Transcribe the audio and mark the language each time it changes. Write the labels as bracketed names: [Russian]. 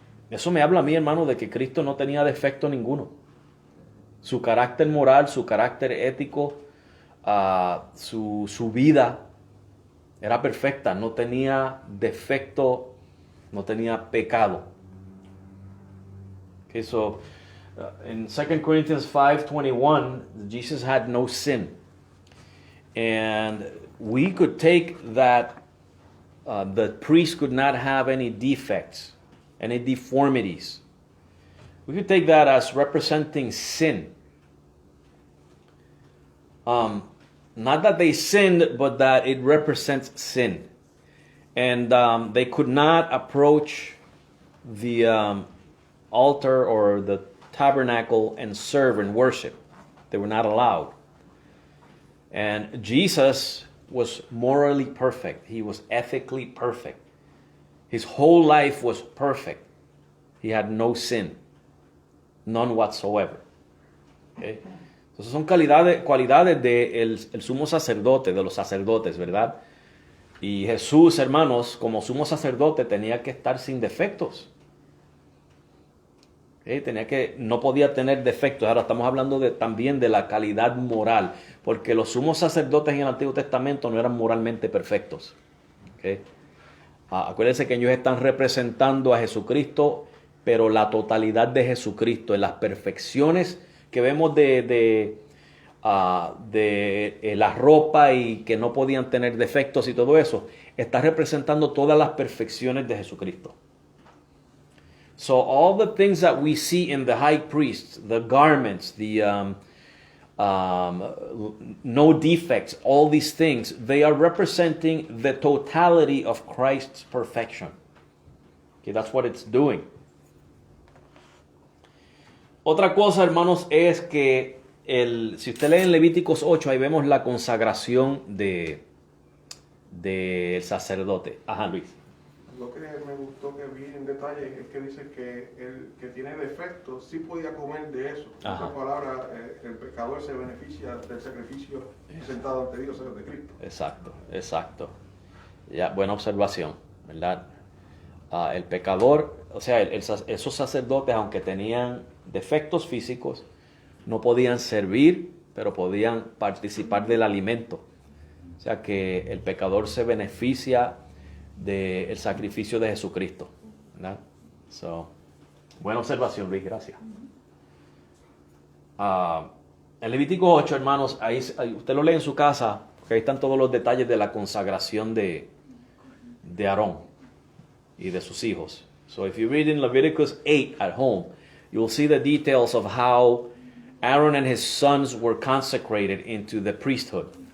[Spanish] Eso me habla a mí, hermano, de que Cristo no tenía defecto ninguno. Su carácter moral, su carácter ético, su vida era perfecta, no tenía defecto, no tenía pecado. [English] Okay, so in 2 Corinthians 5:21, Jesus had no sin. And we could take that the priest could not have any defects, any deformities. We could take that as representing sin. Not that they sinned, but that it represents sin. And they could not approach the altar or the tabernacle and serve and worship. They were not allowed. And Jesus was morally perfect. He was ethically perfect. His whole life was perfect. He had no sin. None whatsoever. Okay? [Spanish] Entonces son cualidades del sumo sacerdote, de los sacerdotes, ¿verdad? Y Jesús, hermanos, como sumo sacerdote tenía que estar sin defectos. ¿Okay? No podía tener defectos. Ahora estamos hablando también de la calidad moral, porque los sumos sacerdotes en el Antiguo Testamento no eran moralmente perfectos. ¿Okay? Acuérdense que ellos están representando a Jesucristo, pero la totalidad de Jesucristo, en las perfecciones que vemos de la ropa y que no podían tener defectos y todo eso, está representando todas las perfecciones de Jesucristo. [English] So all the things that we see in the high priest, the garments, the no defects, all these things, they are representing the totality of Christ's perfection. Okay, that's what it's doing. [Spanish] Otra cosa, hermanos, es que si usted lee en Levíticos 8, ahí vemos la consagración del sacerdote. Ajá, Luis. Lo que me gustó que vi en detalle es que dice que el que tiene defectos sí podía comer de eso. En otras palabras, el pecador se beneficia del sacrificio presentado ante Dios, de Cristo. Exacto, exacto. Ya, buena observación, ¿verdad? El pecador, o sea, esos sacerdotes, aunque tenían defectos físicos, no podían servir, pero podían participar del alimento. O sea que el pecador se beneficia del sacrificio de Jesucristo, ¿verdad? So, buena observación, Luis, gracias. En Levítico 8, hermanos, ahí usted lo lee en su casa, porque ahí están todos los detalles de la consagración de Aarón y de sus hijos. [English] So if you read in Leviticus 8 at home, you'll see the details of how Aaron and his sons were consecrated into the priesthood.